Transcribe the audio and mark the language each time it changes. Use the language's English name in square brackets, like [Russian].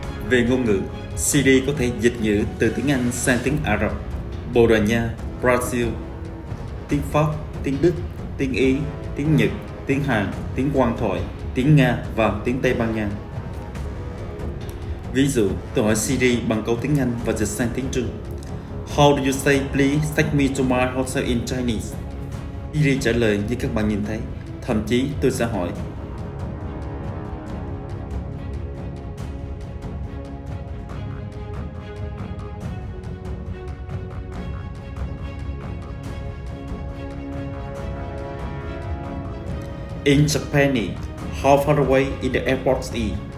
[Vietnamese] Về ngôn ngữ, Siri có thể dịch ngữ từ tiếng Anh sang tiếng Ả Rập, Bồ Đào Nha, Brazil, tiếng Pháp, tiếng Đức, tiếng Ý, tiếng Nhật, tiếng Hàn, tiếng Quan thoại, tiếng Nga và tiếng Tây Ban Nha. Ví dụ, tôi hỏi Siri bằng câu tiếng Anh và dịch sang tiếng Trung. [English] How do you say please take me to my hotel in Chinese? [Vietnamese] Siri trả lời như các bạn nhìn thấy. Thậm chí tôi sẽ hỏi [English] In Japan, how far away is the airport is?